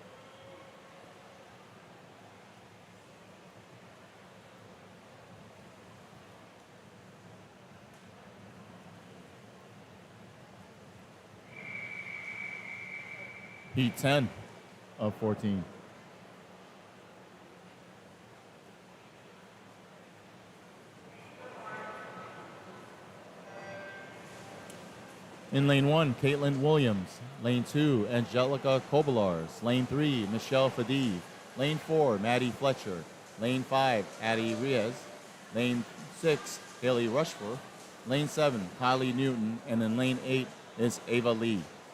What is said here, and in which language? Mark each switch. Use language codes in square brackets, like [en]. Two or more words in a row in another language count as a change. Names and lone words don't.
[en] Heat 10 of 14. In lane 1, Caitlin Williams. Lane 2, Angelica Kobalars. Lane 3, Michelle Fadiv. Lane 4, Maddie Fletcher. Lane 5, Addie Riaz. Lane 6, Haley Rushforth. Lane 7, Kylie Newton. And in lane 8 is Ava Lee.